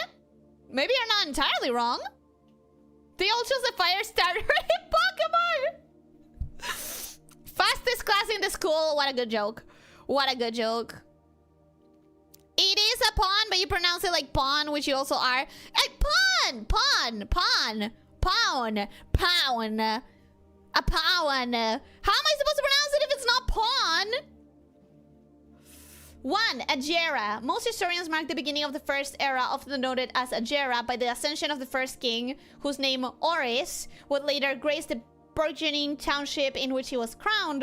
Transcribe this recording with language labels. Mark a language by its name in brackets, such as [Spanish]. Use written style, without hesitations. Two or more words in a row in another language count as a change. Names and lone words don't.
[English] Maybe you're not entirely wrong. They all chose a fire starter in Pokemon! Fastest class in the school. What a good joke. What a good joke. It is a pawn, but you pronounce it like pawn, which you also are. Hey, pawn! Pawn! Pawn! Pawn! Pawn! A pawn! How am I supposed to pronounce it if it's not pawn? 1. Agera. Most historians mark the beginning of the first era, often noted as Agera, by the ascension of the first king, whose name Oris would later grace the burgeoning township in which he was crowned.